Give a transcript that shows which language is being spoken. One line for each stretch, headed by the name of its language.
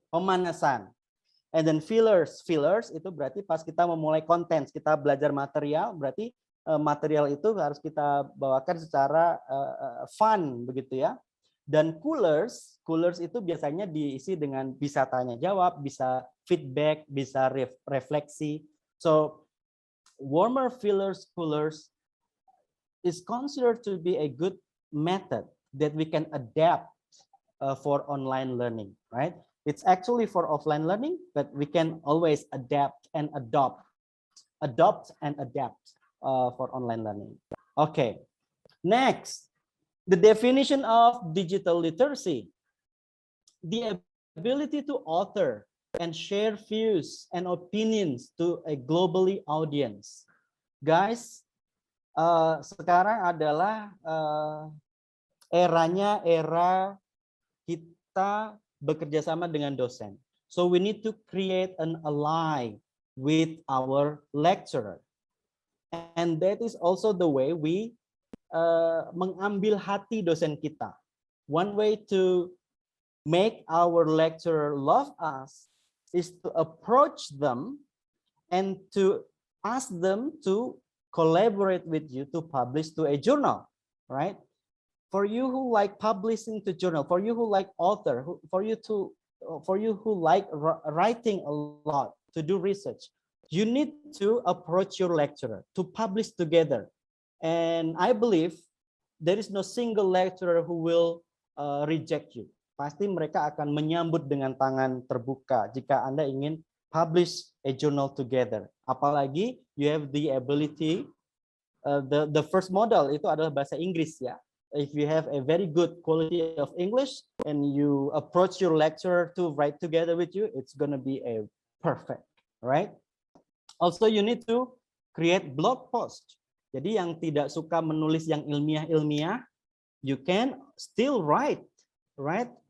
Indonesian: Pemanasan.
English: And then
Indonesian: fillers itu berarti pas kita memulai konten, kita belajar material, berarti material itu harus kita bawakan secara fun begitu ya. Dan coolers itu biasanya diisi dengan bisa tanya jawab, bisa feedback, bisa refleksi.
English: So warmer, fillers, coolers is considered to be a good method that we can adapt for online learning, right? It's actually for offline learning, but we can always adapt and adopt and adapt for online learning. Okay, next. The definition of digital literacy, the ability to author and share views and opinions to a globally audience.
Indonesian: Guys, sekarang adalah era kita bekerja sama dengan dosen.
English: So we need to create an ally with our lecturer. And that is also the way we
Indonesian: mengambil hati dosen kita.
English: One way to make our lecturer love us is to approach them and to ask them to collaborate with you to publish to a journal, right? For you who like publishing to journal, for you who like author, for you who like writing a lot, to do research, you need to approach your lecturer to publish together. And I believe there is no single lecturer who will reject you.
Indonesian: Pasti mereka akan menyambut dengan tangan terbuka jika Anda ingin
English: publish a journal together.
Indonesian: Apalagi
English: you have the ability, the first model
Indonesian: itu adalah bahasa Inggris ya.
English: If you have a very good quality of English and you approach your lecturer to write together with you, it's gonna be a perfect, right? Also, you need to create blog post.
Indonesian: Jadi yang tidak suka menulis yang ilmiah-ilmiah,
English: you can still write, right?